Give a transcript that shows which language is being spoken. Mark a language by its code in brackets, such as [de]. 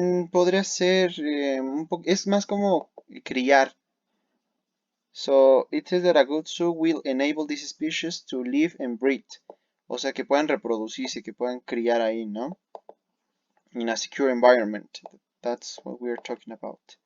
[es] Podría ser es más como criar. [en] So it says that a good zoo will enable this species to live and breed. [es] O sea, que puedan reproducirse, que puedan criar ahí, ¿no? [en] In a secure environment. That's what we're talking about.